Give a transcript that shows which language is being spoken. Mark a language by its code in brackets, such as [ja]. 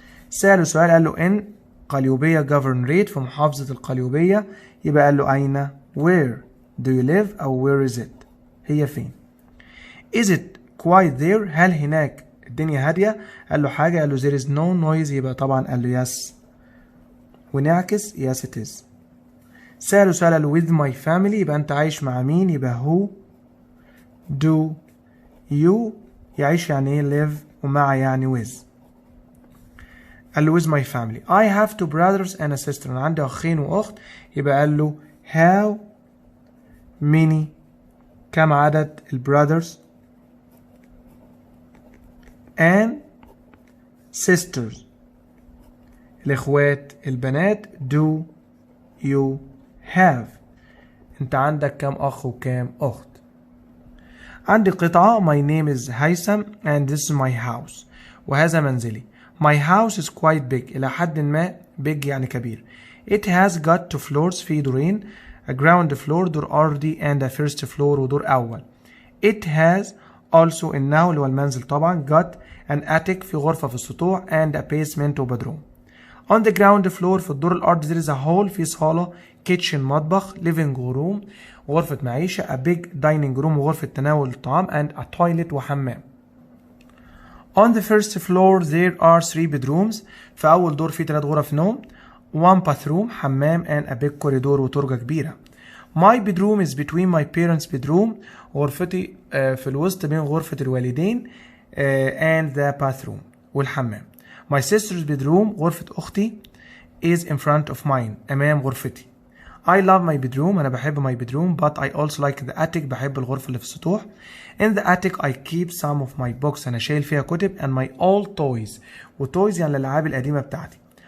[ar] سأله سؤال قال له إن قليوبية governorate في محافظة القليوبية، يبقى قال له أين؟ [en] where do you live [ar] أو where is it؟ هي فين؟ [en] is it quiet there؟ [ar] هل هناك الدنيا هادية؟ قال له حاجة، قال له [en] there is no noise، [ar] يبقى طبعا قال له yes، ونعكس [en] yes it is. [ar] سأله سؤال قال له with my family، يبقى أنت عايش مع مين؟ يبقى who do you يعيش يعني إيه live ومع يعني with. [en] قال له with my family. I have two brothers and a sister. [ar] أنا عندي أخين وأخت، يبقى قال له [en] how many [ar] كم عدد البراذرز and sisters الإخوات البنات do you have. أنت عندك كم أخ وكم أخت؟ عندي قطعة [en] my name is هيثم and this is my house [ar] وهذا منزلي. [en] My house is quite big إلى حد ما big يعني كبير. It has got two floors في دورين a ground floor دور أرضي and a first floor ودور أول. [ar] It has also إنه اللي هو المنزل طبعا [en] got an attic [ar] في غرفة في السطوح and a basement وبدروم. [en] On the ground floor في الدور الأرضي there is a hall في صالة kitchen مطبخ living room وغرفة معيشة a big dining room وغرفة تناول الطعام and a toilet وحمام. On the first floor there are 3 bedrooms. [ar] في أول دور في 3 غرف نوم. [en] 1 bathroom حمام and a big corridor وترجة كبيرة. My bedroom is between my parents' bedroom. [ar] غرفتي في الوسط بين غرفة الوالدين and the bathroom والحمام. [en] My sister's bedroom غرفة أختي is in front of mine أمام غرفتي. I love my bedroom [ar] أنا بحب [en] my bedroom but I also like the attic بحب الغرفة اللي في السطوح. In the attic I keep some of my books [ar] أنا شايل فيها كتب [en] and my old toys وtoys يعني الألعاب القديمة بتاعتي.